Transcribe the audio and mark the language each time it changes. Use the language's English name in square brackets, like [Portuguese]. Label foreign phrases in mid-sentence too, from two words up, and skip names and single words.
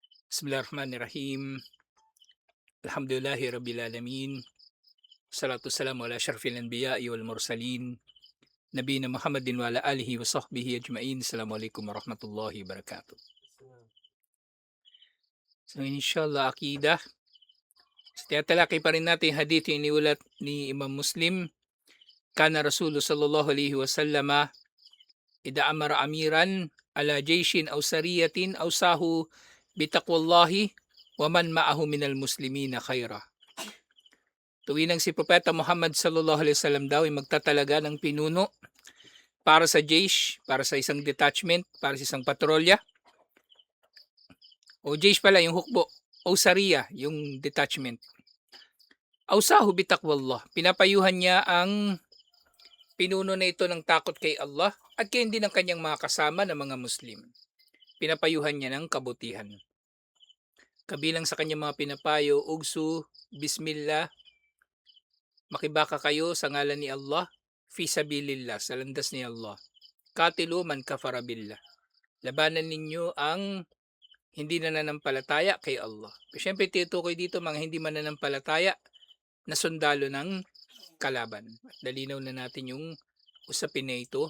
[Arabic] بسم الله الرحمن الرحيم. الحمد لله رب العالمين. والصلاة والسلام على أشرف الأنبياء والمرسلين. نبينا محمد وعلى آله وصحبه أجمعين. السلام عليكم ورحمة الله وبركاته. So إن شاء الله عقيدة. [Filipino] Tinatalakay pa rin natin yung hadith yung iniulat ni Imam Muslim. [Arabic] كان رسول الله صلى الله عليه وسلم إذا أمر أميرا على جيش أو سرية أوصاه بتقوى الله ومن معه من المسلمين خيرا. [Filipino] Tuwinang si Propeta Muhammad [Arabic] صلى الله عليه وسلم [Filipino] daw ay magtatalaga ng pinuno para sa jaysh, para sa isang detachment, para sa isang patrolya. O jaysh pala yung hukbo, o sariya yung detachment. [Arabic] أوصاه بتقوى الله, [Filipino] pinapayuhan niya ang pinuno na ito ng takot kay Allah at kaya din ng kanyang mga kasama na mga Muslim. Pinapayuhan niya ng kabutihan. Kabilang sa kanyang mga pinapayo, [Arabic] اغزوا باسم الله, [Filipino] makibaka kayo sa ngalan ni Allah, [Arabic] في سبيل الله, [Filipino] sa landas ni Allah. [Arabic] قاتلوا من كفر بالله. [Filipino] Labanan ninyo ang hindi nananampalataya kay Allah. Siyempre tinutukoy dito mga hindi mananampalataya na sundalo ng kalaban. Dalinaw na natin yung usapin na ito.